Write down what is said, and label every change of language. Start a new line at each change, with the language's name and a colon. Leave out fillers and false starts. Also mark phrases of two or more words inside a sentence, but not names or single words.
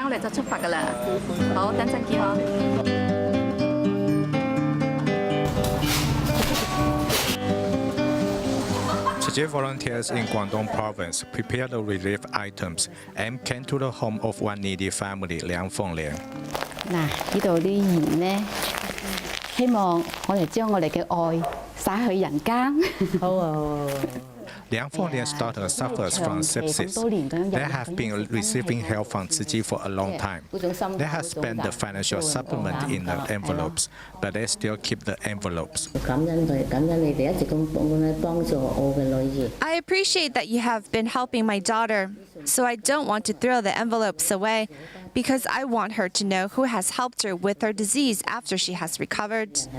English: Tzu Chi volunteers in Guangdong province prepared the relief items and came to the home of one needy family, Liang Fenglian.
Cantonese: 嗱，呢度啲鹽咧，希望我哋將我哋嘅愛灑去人間。好啊，好啊。
English: Liang Fenglian's daughter suffers from sepsis. They have been receiving help from Tzu Chi for a long time. They have spent the financial supplement in the envelopes, but they still keep the envelopes. I appreciate that you have been helping my daughter, so I don't want to throw the envelopes away, because I want her to know who has helped her with her disease after she has recovered.